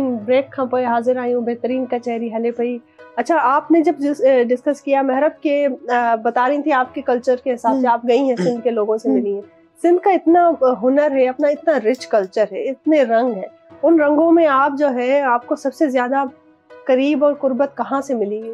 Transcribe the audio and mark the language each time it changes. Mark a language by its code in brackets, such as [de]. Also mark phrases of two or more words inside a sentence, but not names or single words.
[sd] ब्रेक खां पोइ हाजिर आयूं, बेहतरीन कचहरी हले पई। [ur] اچھا، آپ نے جب ڈسکس کیا مہرب کے بتا رہی تھی آپ کے کلچر کے حساب سے آپ گئی ہیں سندھ کے لوگوں سے ملی ہیں. سندھ کا اتنا ہنر ہے، اپنا اتنا [en] rich culture [ur] ہے، اتنے رنگ ہے. ان رنگوں میں آپ جو ہے آپ کو سب سے زیادہ قریب اور قربت کہاں سے ملی?